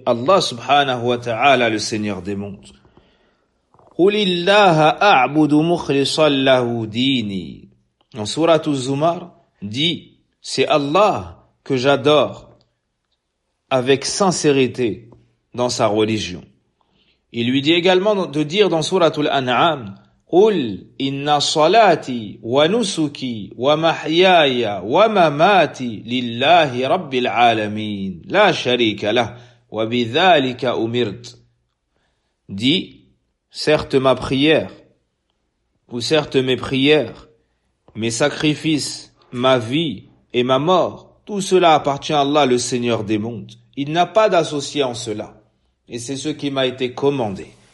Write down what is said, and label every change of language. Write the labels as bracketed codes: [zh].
[fr] Allah subhanahu wa ta'ala, le Seigneur des mondes. [ar] قُلِ اللَّهَ أَعْبُدُ مُخْلِصًا لَهُ دِينِ. [fr] En surat Az-Zumar dit, c'est Allah que j'adore avec sincérité dans sa religion. Il lui dit également de dire dans Sourate Al-An'am, [ar] قُلْ إِنَّ صَلَاتِي وَنُسُكِي وَمَحْيَايَ وَمَمَاتِي لِلَّهِ رَبِّ الْعَالَمِينَ لَا شَرِيكَ لَهُ وَبِذَلِكَ أُمِرْتُ. [fr] Dit, certes ma prière, ou certes mes prières, mes sacrifices, ma vie et ma mort, tout cela appartient à Allah, le Seigneur des mondes. Il n'a pas d'associé en cela. Et c'est ce qui m'a été commandé.